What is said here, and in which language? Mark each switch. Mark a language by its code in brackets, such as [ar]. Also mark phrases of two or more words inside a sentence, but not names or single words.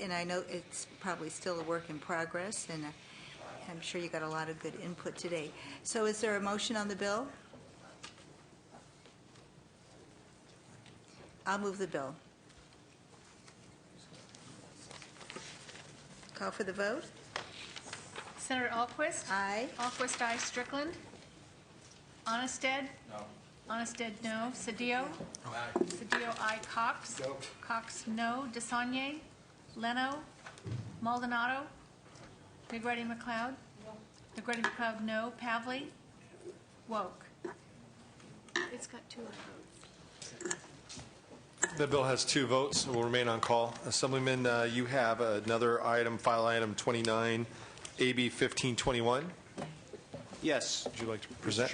[en] And I know it's probably still a work in progress, and I'm sure you got a lot of good input today. So is there a motion on the bill? I'll move the bill. Call for the vote. Senator Alquist? Aye. Alquist, aye. Strickland? Onnested? No. Onnested, no. Cedillo? Aye. Cedillo, aye. Cox? No. Cox, no. DeSaulnier? Leno? Maldonado? Negretti-McLeod? No. Negretti-McLeod, no. Pavley? Woke? It's got 2 votes. The bill has 2 votes and will remain on call. Assemblyman, you have another item, file item 29, AB 1521. Yes. Would you like to present?